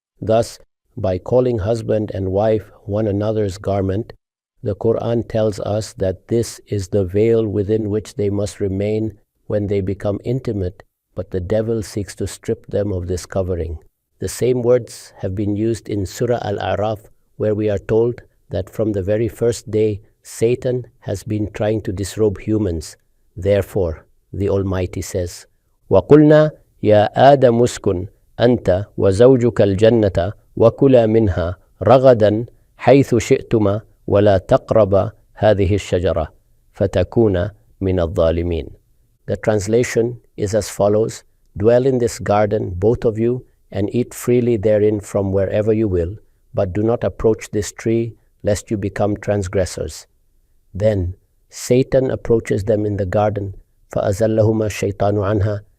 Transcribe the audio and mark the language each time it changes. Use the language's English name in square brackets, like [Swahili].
[English] Thus, by calling husband and wife one another's garment, the Quran tells us that this is the veil within which they must remain when they become intimate, but the devil seeks to strip them of this covering. The same words have been used in Surah Al-Araf, where we are told that from the very first day, Satan has been trying to disrobe humans. Therefore, the Almighty says, [Arabic] وَقُلْنَا يَا آدَمُ اسْكُنْ أَنْتَ وَزَوْجُكَ الْجَنَّةَ وَكُلَا مِنْهَا رَغَدًا حَيْثُ شِئْتُمَا وَلَا تَقْرَبَا هَذِهِ الشَّجَرَةِ فَتَكُونَا مِنَ الظَّالِمِينَ. [English] The translation is as follows: Dwell in this garden, both of you, and eat freely therein from wherever you will, but do not approach this tree, lest you become transgressors. Then Satan approaches them in the garden. [Arabic] فَأَزَلَّهُمَا الشَّيْطَانُ عَنْهَا.